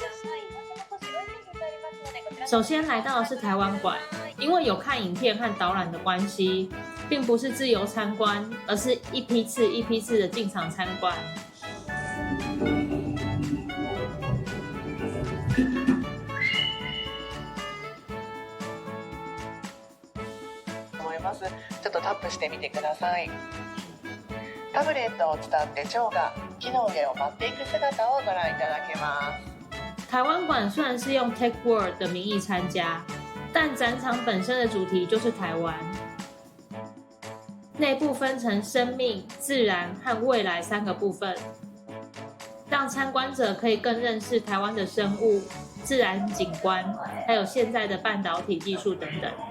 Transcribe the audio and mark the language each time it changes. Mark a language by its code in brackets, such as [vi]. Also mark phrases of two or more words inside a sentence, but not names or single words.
[zh] 首先来到的是台湾馆，因为有看影片和导览的关系，并不是自由参观，而是一批次一批次的进场参观。 [ja] ちょっとタップしてみてください。タブレットを伝って蝶が木の上を舞っていく姿をご覧いただけます。 [zh] 台湾馆虽然是用 Tech World 的名义参加，但展场本身的主题就是台湾。内部分成生命、自然和未来3个部分，让参观者可以更认识台湾的生物、自然景观，还有现在的半导体技术等等。